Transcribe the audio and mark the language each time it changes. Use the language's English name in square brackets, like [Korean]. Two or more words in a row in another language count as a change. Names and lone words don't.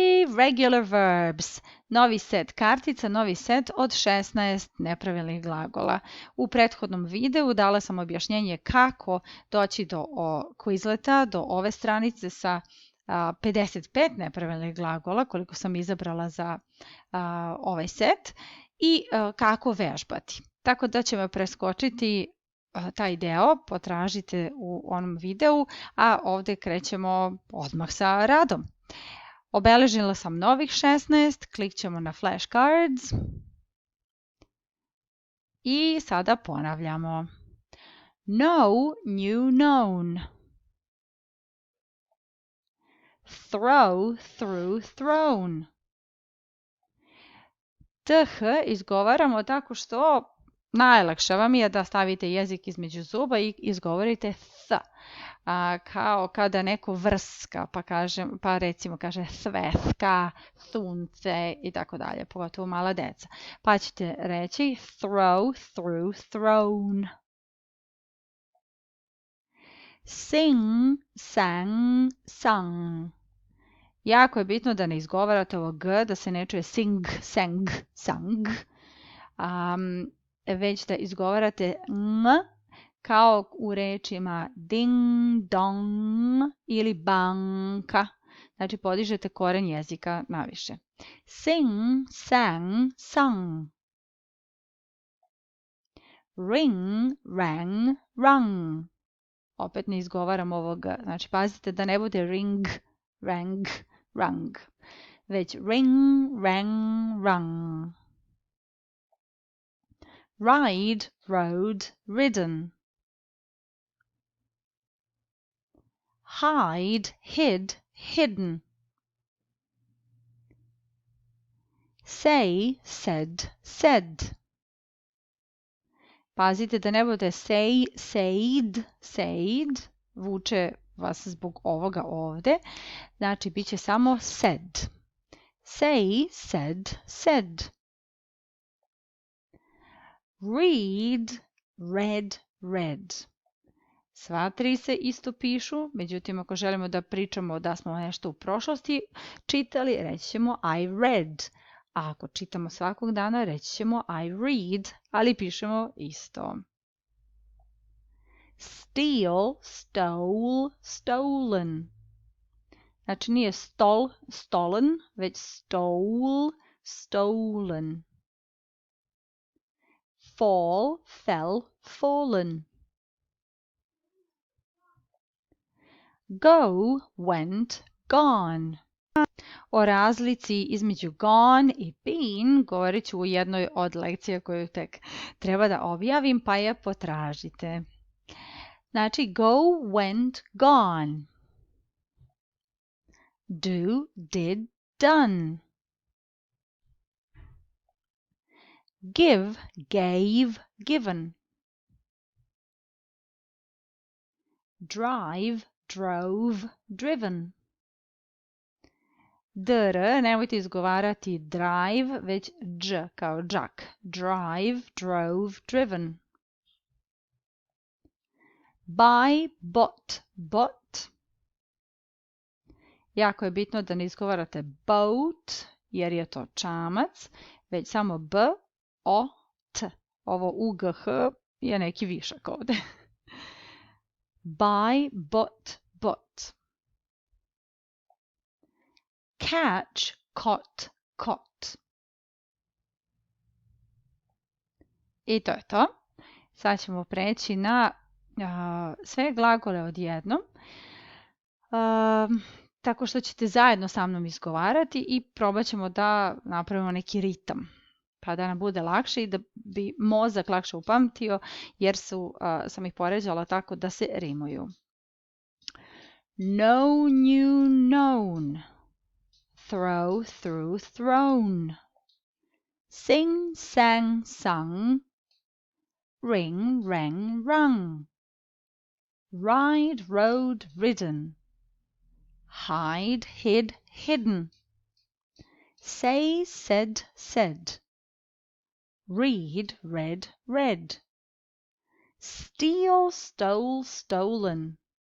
[English] Irregular verbs. [Serbian] Novi set kartica, novi set od 16 nepravilnih glagola. U prethodnom videu dala sam objašnjenje kako doći do Quizleta, do ove stranice sa 55 nepravilnih glagola, koliko sam izabrala za ovaj set, i kako vežbati. Tako da ćemo preskočiti taj deo, potražite u onom videu, a ovdje krećemo odmah sa radom. Obeležila sam novih 16, klikćemo na flashcards i sada ponavljamo. [English] Know, new, known. Throw, through, thrown. [Serbian] TH izgovaramo tako što najlakše vam je da stavite jezik između zuba i izgovorite th. Kao kada neko vrska, pa recimo kaže svetka, sunce i tako dalje, pogotovo mala deca. Pa ćete reći [English] throw, through, thrown. Sing, sang, sung. [Serbian] Jako je bitno da ne izgovarate ovo g, da se ne čuje [English] sing, sang, sung, [Serbian] već da izgovarate ng, kao u rečima [English] ding, dong [Serbian] ili banka. Znači podižete koren jezika naviše. [English] Sing, sang, sung. Ring, rang, rung. [Serbian] Opet ne izgovaram ovog, znači pazite da ne bude [English] ring, rang, rung, [Serbian] već [English] ring, rang, rung. Ride, rode, ridden. Hide, hid, hidden. Say, said, said. [Serbian] Pazite da ne bude [English] say, said, said. [Serbian] Vuče vas zbog ovoga ovde. Znači, bit će samo [English] said. Say, said, said. Read, read, read. [Serbian] Sva tri se isto pišu, međutim ako želimo da pričamo da smo nešto u prošlosti čitali, reći ćemo [English] I read. [Serbian] A ako čitamo svakog dana, reći ćemo [English] I read, [Serbian] ali pišemo isto. [English] Steal, stole, stolen. [Serbian] Znači nije [English] stol, stolen, [Serbian] već [English] stole, stolen. Fall, fell, fallen. Go, went, gone. [Serbian] O razlici između gone i been govorit ću u jednoj od lekcija koju tek treba da objavim, pa je potražite. Znači [English] go, went, gone. Do, did, done. Give, gave, given. Drive, drove, driven. Dr, [Serbian] nemojte izgovarati drive, već dž kao džak. [English] Drive, drove, driven. Buy, bought, bought. [Serbian] Jako je bitno da ne izgovarate boat, jer je to čamac, već samo b, o, t. Ovo ugh je neki višak ovde. [English] Buy, bought, bought. Catch, caught, caught. [Serbian] I to je to. Sad ćemo preći na sve glagole odjednom. Tako što ćete zajedno sa mnom izgovarati i probat ćemo da napravimo neki ritam. Pa da nam bude lakše i da bi mozak lakše upamtio, jer sam ih poređala tako da se rimuju. [English] Know, knew, known. Throw, through, thrown. Sing, sang, sung. Ring, rang, rung. Ride, rode, ridden. Hide, hid, hidden. Say, said, said. Read, read, read. Steal, stole, stolen.